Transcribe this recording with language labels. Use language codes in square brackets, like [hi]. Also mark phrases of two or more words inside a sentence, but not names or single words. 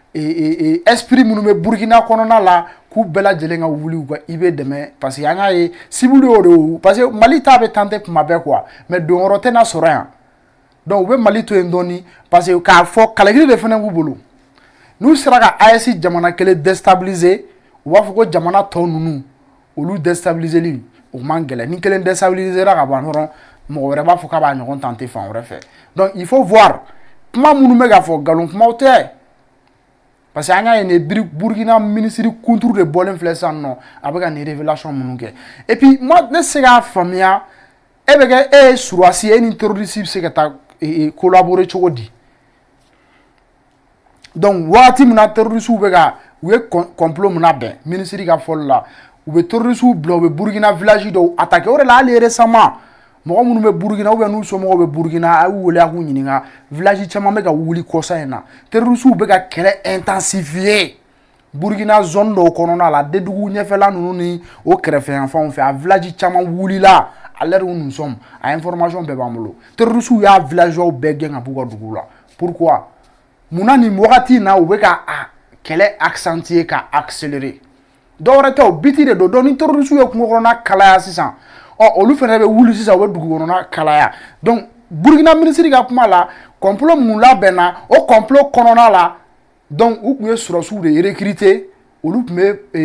[bm] esprit minnu bɛ Burkina kɔnɔna la k'u bɛɛ lajɛlen ka wuli u ka IB dɛmɛ [fr] parce que [bm] an y'a ye cible y'o de ye parce que Mali ta bɛ tenter kuma bɛɛ [fr] quoi mais [bm] donyɔrɔ tɛ na sɔrɔ yan donc u bɛ Mali to yen dɔɔni [fr] parce que [bm] k'a fɔ kɛlɛkɛli de fana b'u bolo n'u sera ka AES jamana kelen déstabiliser u b'a fɔ ko jamana tɔ ninnu olu déstabiliseli o man gɛlɛn ni kelen déstabilisera ka ban dɔrɔn mɔgɔ wɛrɛ b'a fɔ k'a b'a ɲɔgɔn tenter fan wɛrɛ fɛ [fr] donc il faut voir [bm] kuma minnu bɛ ka fɔ nkalon kumaw tɛ [fr] parce que [bm] an y'a ye nin Burkina ministre kunturu de bɔlen filɛ sisan nɔ a bɛ ka nin révélation minnu kɛ [fr] et puis moi [bm] ne se k'a faamuya e bɛ kɛ e ye surasi ye e ni terroriste bɛ se ka taa collaborer cogo di donc wagati min na terroriste bɛ ka u ye complot min labɛn ministre ka fɔli la u bɛ terroriste bila u bɛ Burkina village dɔw attaquer o de la hali récemment mɔgɔ minnu bɛ Burkina [fr] ou bien [bm] n'u somɔgɔw bɛ Burkina a y'u wele a k'u ɲininka village caman bɛ ka wuli kɔsa in na terroristes bɛ ka kɛlɛ intensifier Burkina zone dɔw kɔnɔna la Dédougou ɲɛfɛla ninnu ni o kɛrɛfɛ yanfanw fɛ a village caman wulila [fr] à l'heure où nous sommes [bm] a information bɛɛ b'an bolo terroristes y'a villageois bɛɛ gɛn ka b'u ka dugu la pourquoi munna nin wagati in na u bɛ ka kɛlɛ accentuer ka accélérer dɔwɛrɛ tɛ o biti de don donc ni terroristes ye kungo kɔnɔna kalaya sisan olu fɛnɛ bɛ wuli sisan u bɛ dugu kɔnɔna kalaya donc Burkina ministre ka kuma la complot mun labɛnna o complot kɔnɔna la donc u tun ye sɔrɔsiw de recruter olu tun bɛ